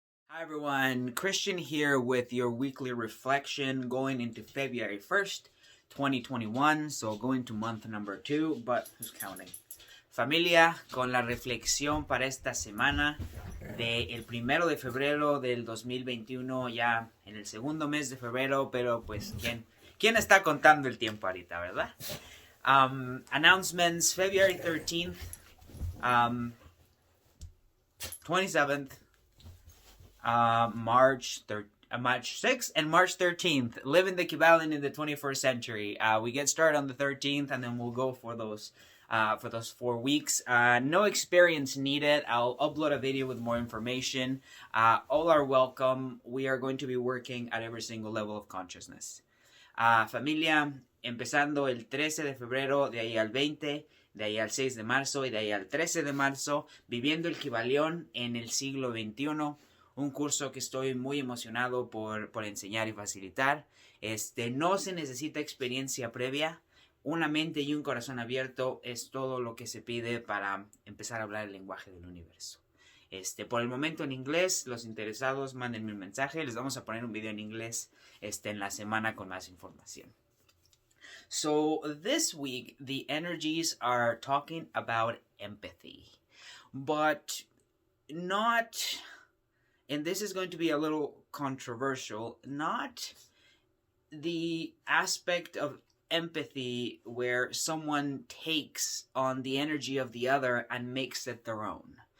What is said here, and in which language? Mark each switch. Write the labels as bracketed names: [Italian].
[English] Hi everyone, Christian here with your weekly reflection going into February 1st, 2021. So going to month number 2, but who's counting? [Spanish] Familia, con la reflexión para esta semana del 1 de febrero del 2021, ya en el segundo mes de febrero, pero pues ¿quién está contando el tiempo ahorita, verdad? [English] Announcements, February 13th, 27th, March 6th and March 13th. Living the Kybalion in the 21st century. We get started on the 13th, and then we'll go for those 4 weeks. No experience needed. I'll upload a video with more information. All are welcome. We are going to be working at every single level of consciousness. [Spanish] Familia, empezando el 13 de febrero, de ahí al 20, de ahí al 6 de marzo y de ahí al 13 de marzo, viviendo el Kybalion en el siglo XXI. Un curso que estoy muy emocionado por enseñar y facilitar. No se necesita experiencia previa. Una mente y un corazón abierto es todo lo que se pide para empezar a hablar el lenguaje del universo. Por el momento en inglés, los interesados mándenme un mensaje. Les vamos a poner un video en inglés en la semana con más información. [English] So this week, the energies are talking about empathy. But not... and this is going to be a little controversial, not the aspect of empathy where someone takes on the energy of the other and makes it their own.